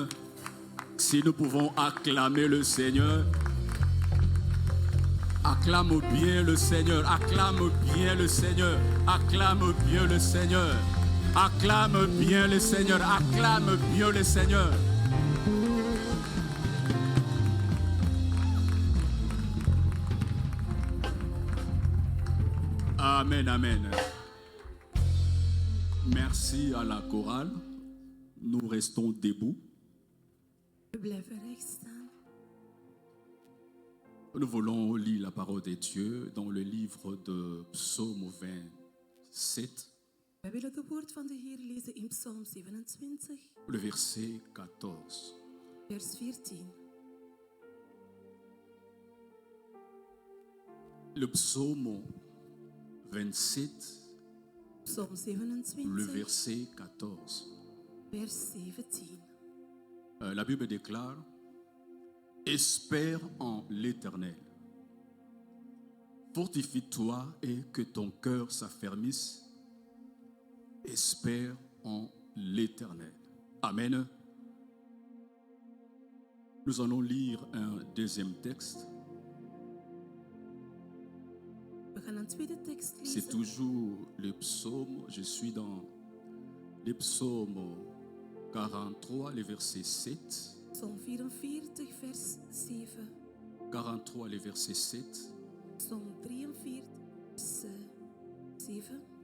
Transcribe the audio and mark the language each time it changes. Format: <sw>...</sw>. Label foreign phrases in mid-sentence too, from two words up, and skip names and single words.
<fr>Si nous pouvons acclamer le Seigneur, acclame bien le Seigneur, acclame bien le Seigneur, acclame bien le Seigneur, acclame bien le Seigneur, acclame bien le Seigneur. Amen, amen. Merci à la chorale. Nous restons debout.</fr> <nl>We blijven recht staan.</nl> <fr>Nous voulons lire la parole de Dieu dans le livre de Psaume 27,</fr> <nl>We willen de woord van de Heer lezen in Psalm 27,</nl> <fr>le verset 14.</fr> <nl>vers 14.</nl> <fr>Le psaume 27,</fr> <nl>Psalm</nl> <fr>le 27, verset 14.</fr> <nl>vers 17.</nl> <fr>La Bible déclare: espère en l'Éternel. Fortifie-toi et que ton cœur s'affermisse. Espère en l'Éternel. Amen. Nous allons lire un deuxième texte.</fr> <nl>We gaan een tweede tekst</nl> <fr>C'est</fr> <nl>lezen.</nl> <fr>toujours le psaume. Je suis dans le psaume 43, le verset 7.</fr> <nl>Psalm 44, vers 7.</nl> <fr>43, le verset 7.</fr> <nl>Psalm 43, vers 7.</nl>